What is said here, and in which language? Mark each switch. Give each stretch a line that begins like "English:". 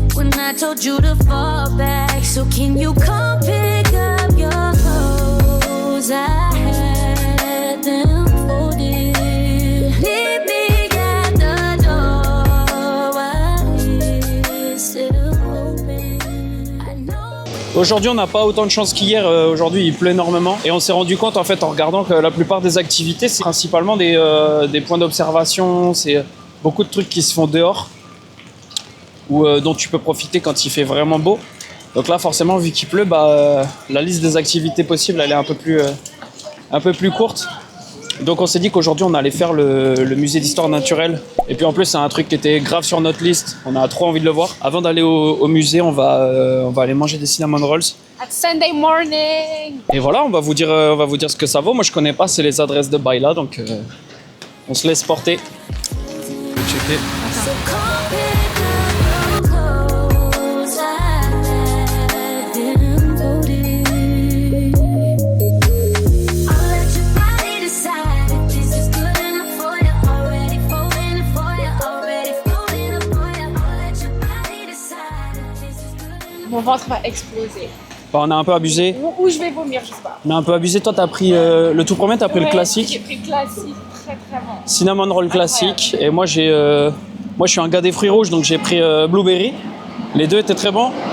English: When I told you to fall back, so can you come pick up your clothes? I had them folded. Meet me at the door while it's still open. I know.
French: Aujourd'hui, on n'a pas autant de chance qu'hier. Aujourd'hui, il pleut énormément. Et on s'est rendu compte, en fait, en regardant que la plupart des activités, c'est principalement des points d'observation. C'est beaucoup de trucs qui se font dehors ou dont tu peux profiter quand il fait vraiment beau. Donc là, forcément, vu qu'il pleut, la liste des activités possibles, elle est un peu plus courte. Donc on s'est dit qu'aujourd'hui, on allait faire le musée d'histoire naturelle. Et puis en plus, c'est un truc qui était grave sur notre liste. On a trop envie de le voir. Avant d'aller au musée, on va aller manger des cinnamon rolls.
English: At Sunday morning!
French: Et voilà, on va vous dire ce que ça vaut. Moi, je connais pas, c'est les adresses de Baila, donc on se laisse porter. Checker.
English: So come pick up your clothes. I had them folded. I'll let your body decide if this is good enough for you. Already folding it for you. Already folding it for you. I'll let your body decide if this is good enough.
French: Mon ventre va exploser. On a un peu abusé. Ou je vais vomir, je sais pas. On a un peu abusé. Toi, t'as pris le tout premier, t'as pris le Ouais, J'ai classique. pris le classique, très très bon. Cinnamon roll classique. Et moi, je suis un gars des fruits rouges, donc j'ai pris blueberry. Les deux étaient très bons.